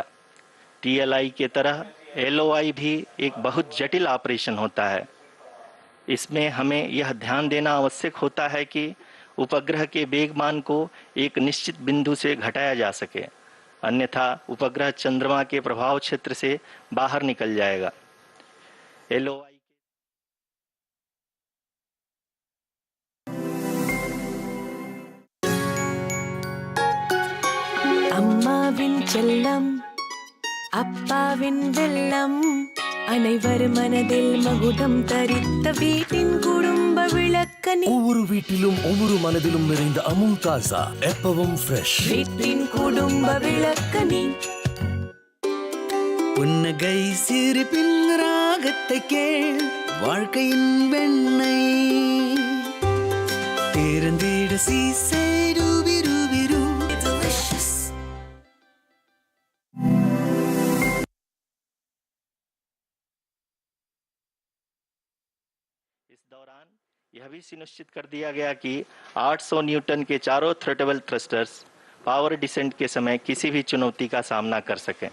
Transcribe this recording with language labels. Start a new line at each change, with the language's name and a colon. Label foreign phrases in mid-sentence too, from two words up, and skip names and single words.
Hindi: TLI के तरह LOI भी एक बहुत जटिल ऑपरेशन होता है। इसमें हमें यह ध्यान देना आवश्यक होता है कि उपग्रह के वेगमान को एक निश्चित बिंदु से घटाया जा सके, अन्यथा उपग्रह चंद्रमा के प्रभाव क्षेत्र से बाहर निकल जाएगा। LOI
Tamil: அம்மாவின் செல்லம் அப்பாவின் வெல்லம் அனைவர் மனதில் மகுடம் தரித்த வீட்டின் குடும்ப விளக்கணி ஒவ்வொரு வீட்டிலும் ஒவ்வொரு மனதிலும் நிறைந்த அமுல் தாசா எப்பவும் ஃப்ரெஷ். வீட்டின் குடும்ப விளக்கணி புன்னகை சிரிப்பின் ராகத்தை கேள் வாழ்க்கையின் வெண்ணெய் திறந்திட சீசை ரூபி ரூபி ரூ delicious.
Hindi: इस दौरान यह भी सुनिश्चित कर दिया गया कि 800 न्यूटन के चारों थ्रोटेबल थ्रस्टर्स पावर डिसेंट के समय किसी भी चुनौती का सामना कर सकें।